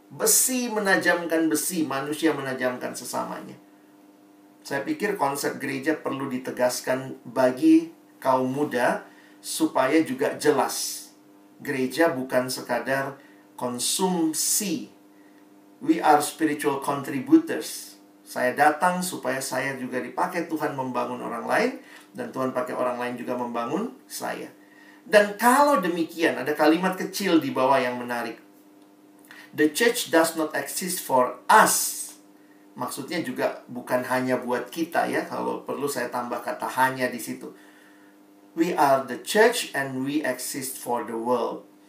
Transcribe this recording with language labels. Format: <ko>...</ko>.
<id>Besi menajamkan besi, manusia menajamkan sesamanya. Saya pikir konsep gereja perlu ditegaskan bagi kaum muda supaya juga jelas. Gereja bukan sekadar konsumsi.</id> <en>We are spiritual contributors.</en> <id>Saya datang supaya saya juga dipakai Tuhan membangun orang lain, dan Tuhan pakai orang lain juga membangun saya. Dan kalau demikian, ada kalimat kecil di bawah yang menarik.</id> <en>The church does not exist for us.</en> <id>Maksudnya juga bukan hanya buat kita ya. Kalau perlu saya tambah kata hanya di situ.</id> <en>We are the church and we exist for the world.</en>